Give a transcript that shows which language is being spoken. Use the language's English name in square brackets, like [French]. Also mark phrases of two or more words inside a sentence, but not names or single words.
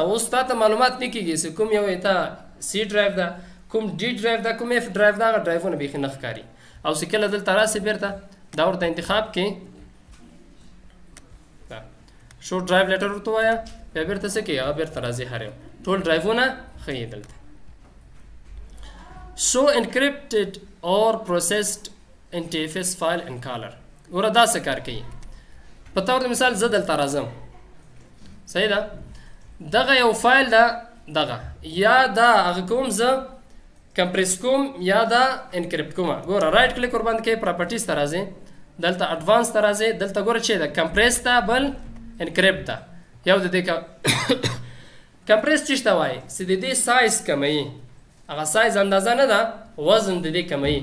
[Pashto] اوس تا ته معلومات نه کېږي چې کوم یو ته [English] C drive [Pashto] ده کوم [English] D drive [Pashto] ده کوم [English] F drive [Pashto] ده هغه ډرایوونه بیخي نه ښکاري. او چې کله دلته راسې بیرته دا ورته انتخاب کې شو [English] drive letter [Pashto] ورته وایه بیا بیرته څه کوي هغه بیرته راځي هر یو ټول ډرایوونه ښیي. دلته [English] show encrypted or processed NTFS file in color [Pashto] ګوره دا څه کار کوي په طور د مثال زه دلته راځم صحیح ده دغه یو فایل ده دغه یا دا هغه کوم زه کمپریس کوم یا دا انکریپټ کوم. ګوره [English] right click [Pashto] ور باندې کې پراپرټیز ته راځي دلته اډوانس ته راځي دلته ګوره چې ده کمپریس ته بل انکریپټ ده یو د دې کمپریس چې ته وایي چې د دې سایز کموي هغه سایز اندازه نه ده وزن د دې کموي.